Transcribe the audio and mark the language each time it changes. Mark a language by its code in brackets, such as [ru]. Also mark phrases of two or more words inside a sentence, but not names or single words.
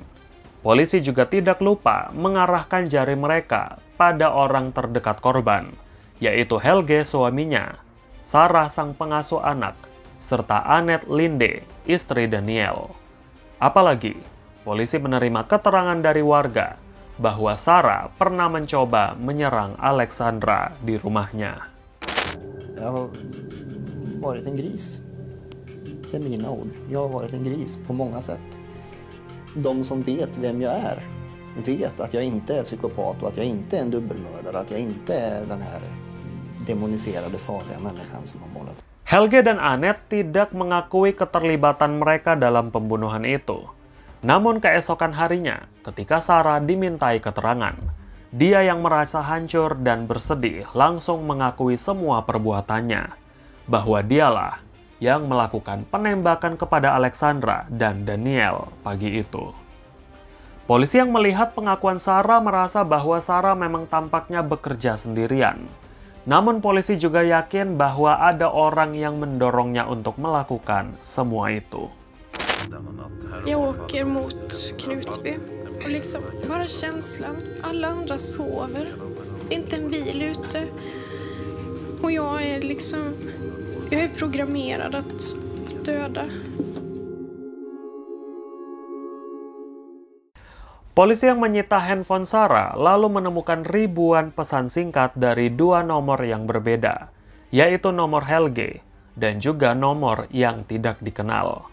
[id] Polisi juga tidak lupa mengarahkan jari mereka pada orang terdekat korban, yaitu Helge suaminya, Sarah sang pengasuh anak, serta Annette Linde, istri Daniel. Apalagi, polisi menerima keterangan dari warga bahwa Sarah pernah mencoba menyerang Alexandra di rumahnya. [sv] Jag har varit en gris. Det är mina ord. Jag har varit en gris på många sätt. De som vet vem jag är vet att jag inte är psykopat och att jag inte är en dubbelmördare, att jag inte är den här demoniserade farliga människan som har målat. [id] Helge dan Annette tidak mengakui keterlibatan mereka dalam pembunuhan itu. Namun keesokan harinya, ketika Sarah dimintai keterangan, dia yang merasa hancur dan bersedih langsung mengakui semua perbuatannya, bahwa dialah yang melakukan penembakan kepada Alexandra dan Daniel pagi itu. Polisi yang melihat pengakuan Sarah merasa bahwa Sarah memang tampaknya bekerja sendirian. Namun polisi juga yakin bahwa ada orang yang mendorongnya untuk melakukan semua itu. [sv] Jag åker mot Knutby och liksom bara känslan. Alla andra sover. Det är inte en bil ute. Och jag är programmerad att döda. [id] Polisi yang menyita handphone Sarah lalu menemukan ribuan pesan singkat dari dua nomor yang berbeda, yaitu nomor Helge dan juga nomor yang tidak dikenal.